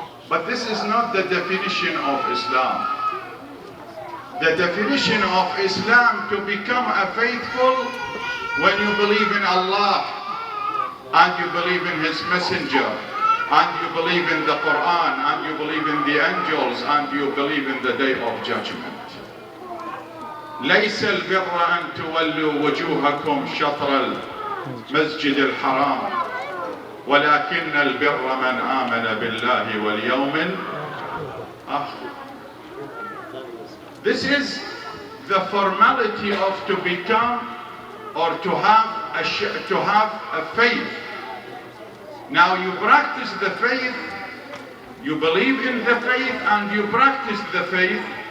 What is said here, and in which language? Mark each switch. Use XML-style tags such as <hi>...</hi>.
<en>But this is not the definition of Islam. The definition of Islam to become a faithful when you believe in Allah and you believe in His Messenger and you believe in the Quran and you believe in the angels and you believe in the Day of Judgment.</en> <ar>ليس البر أن تولوا وجوهكم شطر المسجد الحرام ولكن البر من آمن بالله واليوم الآخر.</ar> <en>This is the formality of to become or to have a faith. Now you practice the faith, you believe in the faith and you practice the faith.</en>